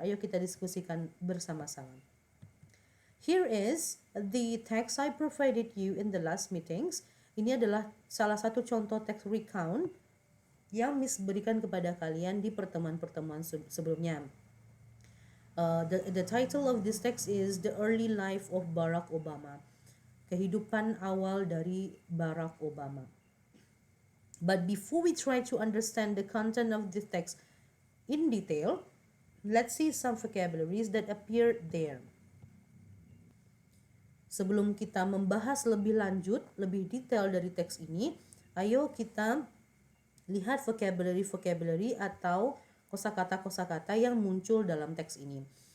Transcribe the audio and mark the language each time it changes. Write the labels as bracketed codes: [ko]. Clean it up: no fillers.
[id] Ayo kita diskusikan bersama-sama. [en] Here is the text I provided you in the last meetings. [id] Ini adalah salah satu contoh teks recount yang Miss berikan kepada kalian di pertemuan-pertemuan sebelumnya. [en] The title of this text is The Early Life of Barack Obama. [id] Kehidupan awal dari Barack Obama. [en] But before we try to understand the content of this text in detail, let's see some vocabularies that appear there. [id] Sebelum kita membahas lebih lanjut, lebih detail dari teks ini, ayo kita lihat vocabulary atau kosakata-kosakata yang muncul dalam teks ini.